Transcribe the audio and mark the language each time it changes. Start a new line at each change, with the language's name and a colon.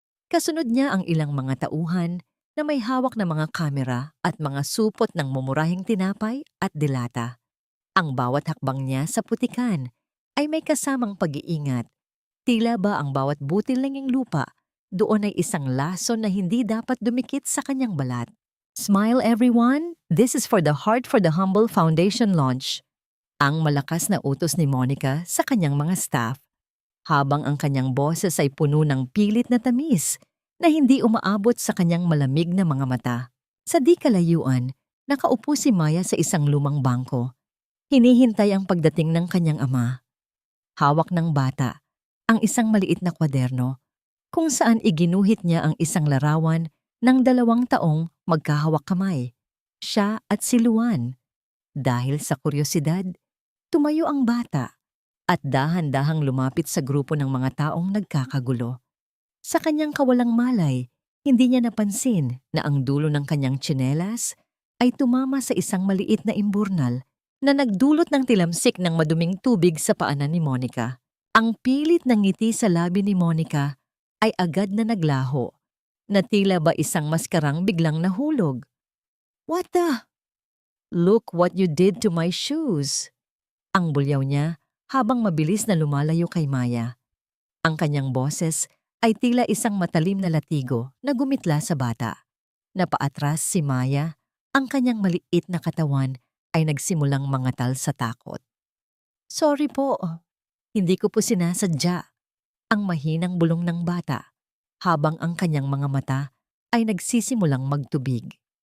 Filipino: Kasunod niya ang ilang mga tauhan na may hawak na mga kamera at mga supot ng mumurahing tinapay at dilata. Ang bawat hakbang niya sa putikan ay may kasamang pag-iingat. Tila ba ang bawat butil ng lupa doon ay isang lason na hindi dapat dumikit sa kanyang balat.
English: Smile everyone, this is for the Heart for the Humble Foundation launch.
Filipino: Ang malakas na utos ni Monica sa kanyang mga staff, habang ang kanyang boses ay puno ng pilit na tamis na hindi umaabot sa kanyang malamig na mga mata. Sa di kalayuan, nakaupo si Maya sa isang lumang bangko. Hinihintay ang pagdating ng kanyang ama. Hawak ng bata ang isang maliit na kwaderno kung saan iginuhit niya ang isang larawan ng 2 taong magkahawak kamay, siya at si Luan. Dahil sa kuryosidad, tumayo ang bata at dahan-dahang lumapit sa grupo ng mga taong nagkakagulo. Sa kanyang kawalang malay, hindi niya napansin na ang dulo ng kanyang tsinelas ay tumama sa isang maliit na imburnal na nagdulot ng tilamsik ng maduming tubig sa paanan ni Monica. Ang pilit ng ngiti sa labi ni Monica ay agad na naglaho, na tila ba isang maskarang biglang nahulog.
English: What the? Look what you did to my shoes.
Filipino: Ang bulyaw niya habang mabilis na lumalayo kay Maya. Ang kanyang boses ay tila isang matalim na latigo na gumitla sa bata. Napaatras si Maya, ang kanyang maliit na katawan ay nagsimulang mangatal sa takot.
English: Sorry
Filipino: po, hindi ko po sinasadya. Ang mahinang bulong ng bata, habang ang kanyang mga mata ay nagsisimulang magtubig.